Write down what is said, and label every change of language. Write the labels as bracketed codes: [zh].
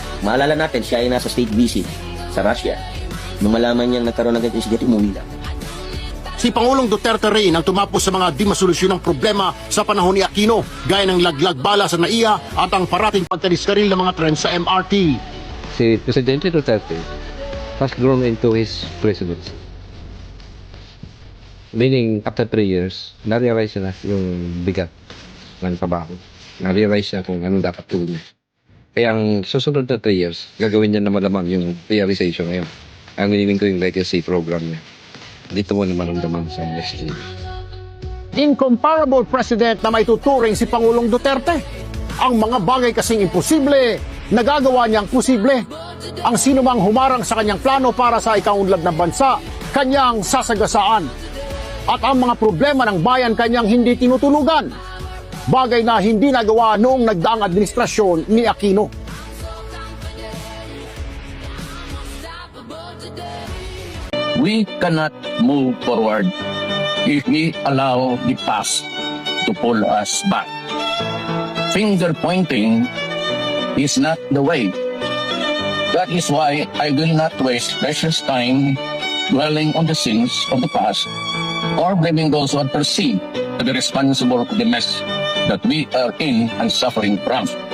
[tl] Maalala natin, siya ay nasa state visit sa Russia. Nung malaman niyang nagkaroon ng ganitong insidente, umuwi lang. Si Pangulong Duterte rin ang tumapos sa mga di masolusyon ng problema sa panahon ni Aquino, gaya ng laglag bala sa NAIA at ang parating pagkadiskaril ng mga tren sa MRT. Si [en] Presidente Duterte has grown into his presidency. Meaning, after 3 years, [tl] na-realize na yung bigat ng trabaho. Na-realize niya kung anong dapat gawin niya. Kaya ang susunod na 3 years, gagawin niya na malamang yung realization ngayon. Ang meaning ko yung legacy program niya. Dito mo naman ang daman sa SG. [en] Incomparable president [tl] na may tuturing si Pangulong Duterte. Ang mga bagay kasing imposible, nagagawa niyang posible. Ang sinumang humarang sa kanyang plano para sa ikaunlad ng bansa, kanyang sasagasaan. At ang mga problema ng bayan kanyang hindi tinutulugan. Bagay na hindi nagawa noong nagdaang administrasyon ni Aquino. [en] We cannot move forward if we allow the past to pull us back. Finger pointing is not the way. That is why I will not waste precious time dwelling on the sins of the past or blaming those who are perceived to be responsible for the mess that we are in and suffering from.